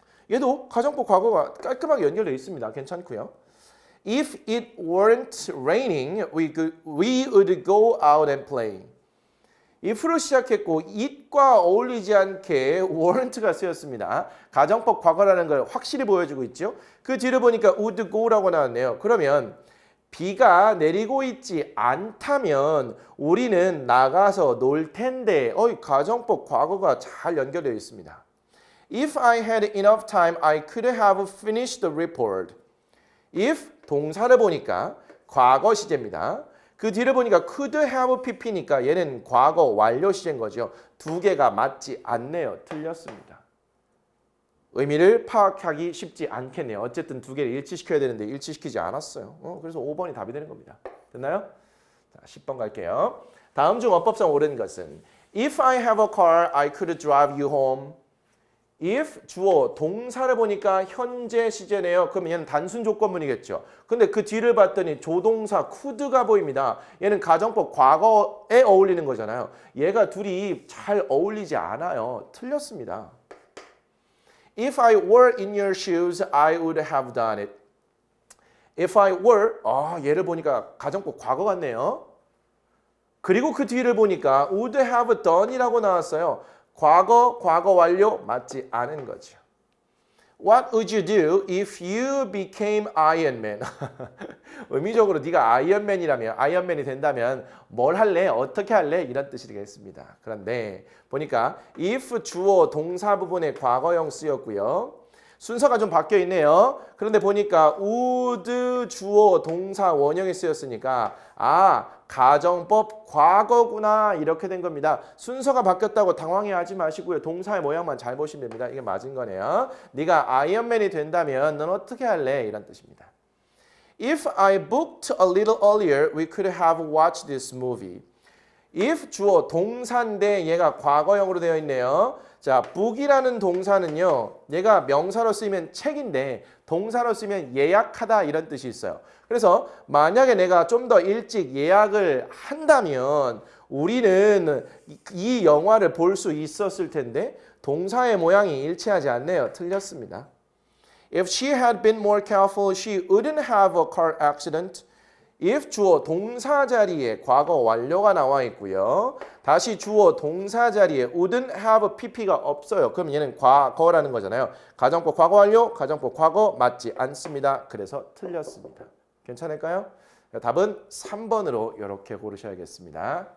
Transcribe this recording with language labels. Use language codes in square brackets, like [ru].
[ko] 얘도 가정법 과거가 깔끔하게 연결되어 있습니다. 괜찮고요. [en] If it weren't raining, we would go out and play. [ko] if로 시작했고 it과 어울리지 않게 weren't가 쓰였습니다. 가정법 과거라는 걸 확실히 보여주고 있죠. 그 뒤를 보니까 would go라고 나왔네요. 그러면 비가 내리고 있지 않다면 우리는 나가서 놀 텐데 가정법 과거가 잘 연결되어 있습니다. [en] If I had enough time, I could have finished the report. [ko] If 동사를 보니까 과거 시제입니다. 그 뒤를 보니까 could have pp니까 얘는 과거 완료 시제인 거죠. 두 개가 맞지 않네요. 틀렸습니다. 의미를 파악하기 쉽지 않겠네요. 어쨌든 두 개를 일치시켜야 되는데 일치시키지 않았어요. 그래서 5번이 답이 되는 겁니다. 됐나요? 자, 10번 갈게요. 다음 중 어법상 옳은 것은 [en] If I have a car, I could drive you home. [ko] if 주어 동사를 보니까 현재 시제네요. 그러면 얘는 단순 조건문이겠죠. 근데 그 뒤를 봤더니 조동사 could가 보입니다. 얘는 가정법 과거에 어울리는 거잖아요. 얘가 둘이 잘 어울리지 않아요. 틀렸습니다. [en] If I were in your shoes, I would have done it. If I were, [ko] 얘를 보니까 가정법 과거 같네요. 그리고 그 뒤를 보니까 would have done이라고 나왔어요. 과거 완료 맞지 않은 거죠. [en] What would you do if you became Iron Man? [ko] 의미적으로 네가 아이언맨이라면 아이언맨이 된다면 뭘 할래? 어떻게 할래? 이런 뜻이 되겠습니다. 그런데 보니까 if 주어 동사 부분에 과거형 쓰였고요. 순서가 좀 바뀌어 있네요. 그런데 보니까 would 주어 동사 원형이 쓰였으니까 가정법 과거구나 이렇게 된 겁니다. 순서가 바뀌었다고 당황해하지 마시고요. 동사의 모양만 잘 보시면 됩니다. 이게 맞은 거네요. 네가 아이언맨이 된다면 넌 어떻게 할래? 이런 뜻입니다. [en] If I booked a little earlier, we could have watched this movie. [ko] if 주어 동사인데 얘가 과거형으로 되어 있네요. 자, book이라는 동사는요. 얘가 명사로 쓰이면 책인데 동사로 쓰면 예약하다 이런 뜻이 있어요. 그래서 만약에 내가 좀 더 일찍 예약을 한다면 우리는 이 영화를 볼 수 있었을 텐데 동사의 모양이 일치하지 않네요. 틀렸습니다. [en] If she had been more careful, she wouldn't have a car accident. [ko] if 주어 동사 자리에 과거 완료가 나와 있고요. 다시 주어 동사 자리에 wouldn't have pp가 없어요. 그럼 얘는 과거라는 거잖아요. 가정법 과거 완료, 가정법 과거 맞지 않습니다. 그래서 틀렸습니다. 괜찮을까요? 답은 3번으로 이렇게 고르셔야겠습니다.